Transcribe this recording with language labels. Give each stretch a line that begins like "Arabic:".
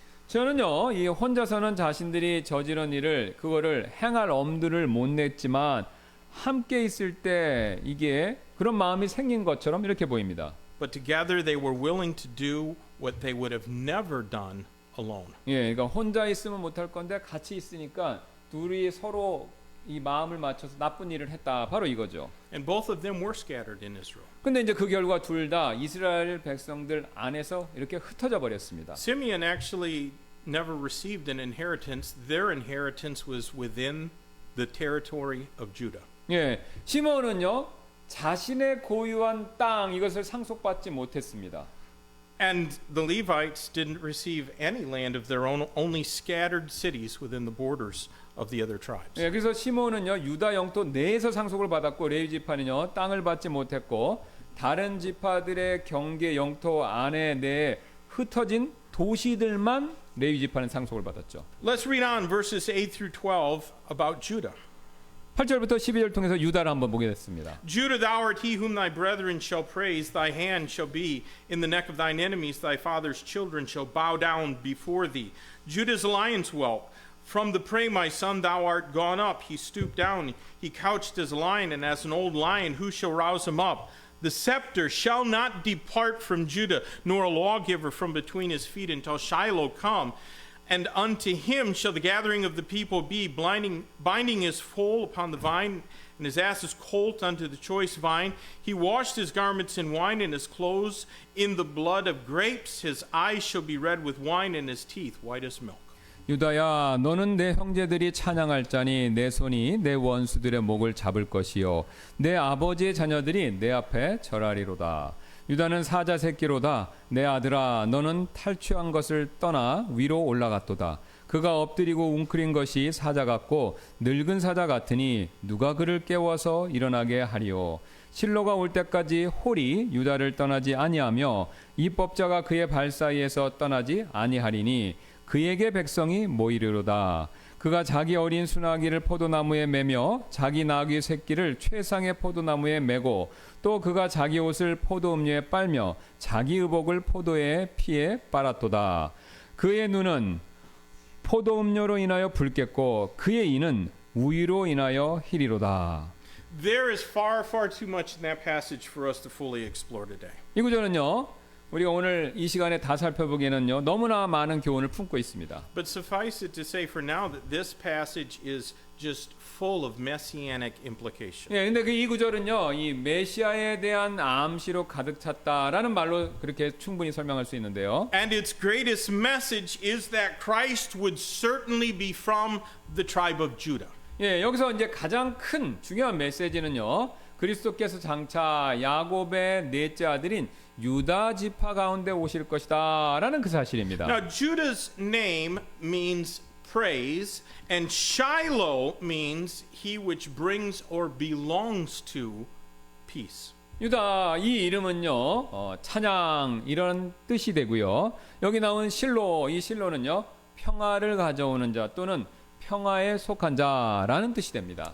Korean: 저는요, 이 혼자서는 자신들이 저지른 일을 그거를 행할 엄두를 못 냈지만 함께 있을 때 이게 그런 마음이 생긴 것처럼 이렇게 보입니다.
English: But together they were willing to do what they would have never done alone.
Korean: 예, 그러니까 혼자 있으면 못할 건데 같이 있으니까 둘이 서로 이 마음을 맞춰서 나쁜 일을 했다. 바로 이거죠.
English: And both of them were scattered in Israel.
Korean: 근데 이제 그 결과 둘 다 이스라엘 백성들 안에서 이렇게 흩어져 버렸습니다.
English: Simeon actually never received an inheritance. Their inheritance was within the territory of Judah.
Korean: 예, 시몬은요 자신의 고유한 땅 이것을 상속받지 못했습니다.
English: And the Levites didn't receive any land of their own, only scattered cities within the borders of the other tribes.
Korean: 예, 그래서 시몬은요 유다 영토 내에서 상속을 받았고 레위 지파는요 땅을 받지 못했고 다른 지파들의 경계 영토 안에 내 흩어진 도시들만 레위 지파는 상속을 받았죠.
English: Let's read on verses 8 through 12 about Judah.
Korean: 8절부터 12절 통해서 유다를 한번 보겠습니다.
English: Judah, thou art he whom thy brethren shall praise. Thy hand shall be in the neck of thine enemies. Thy father's children shall bow down before thee. Judah's lion's whelp. From the prey, my son, thou art gone up. He stooped down. He couched as a lion, and as an old lion, who shall rouse him up? The scepter shall not depart from Judah, nor a lawgiver from between his feet until Shiloh come. And unto him shall the gathering of the people be, binding his foal upon the vine, and his ass's colt unto the choice vine. He washed his garments in wine, and his clothes in the blood of grapes. His eyes shall be red with wine, and his teeth white as milk.
Korean: 유다야 너는 내 형제들이 찬양할 자니 내 손이 내 원수들의 목을 잡을 것이요 내 아버지의 자녀들이 내 앞에 절하리로다. 유다는 사자 새끼로다. 내 아들아 너는 탈취한 것을 떠나 위로 올라갔도다. 그가 엎드리고 웅크린 것이 사자 같고 늙은 사자 같으니 누가 그를 깨워서 일어나게 하리요. 실로가 올 때까지 홀이 유다를 떠나지 아니하며 입법자가 그의 발 사이에서 떠나지 아니하리니 그에게 백성이 모이리로다. 그가 자기 어린 수나기를 포도나무에 매며 자기 나귀 새끼를 최상의 포도나무에 매고 또 그가 자기 옷을 포도음료에 빨며 자기 의복을 포도의 피에 빨았도다. 그의 눈은 포도음료로 인하여 붉겠고 그의 이는 우유로 인하여 희리로다.
English: There is far too much in that passage for us to fully explore today.
Korean: 이 구절은요. 우리가 오늘 이 시간에 다 살펴보기에는요. 너무나 많은 교훈을 품고 있습니다.
English: But suffice it to say for now that this passage is just full of messianic implications.
Korean: 예, 근데 그 이 구절은요. 이 메시아에 대한 암시로 가득 찼다라는 말로 그렇게 충분히 설명할 수 있는데요.
English: And its greatest message is that Christ would certainly be from the tribe of Judah.
Korean: 예, 여기서 이제 가장 큰 중요한 메시지는요. 그리스도께서 장차 야곱의 넷째 아들인 유다 지파 가운데 오실 것이다라는 그 사실입니다.
English: Now Judah's name means praise, and Shiloh means he which brings or belongs to peace.
Korean: 유다 이 이름은요 찬양 이런 뜻이 되고요. 여기 나온 실로 이 실로는요 평화를 가져오는 자 또는 평화에 속한 자라는 뜻이 됩니다.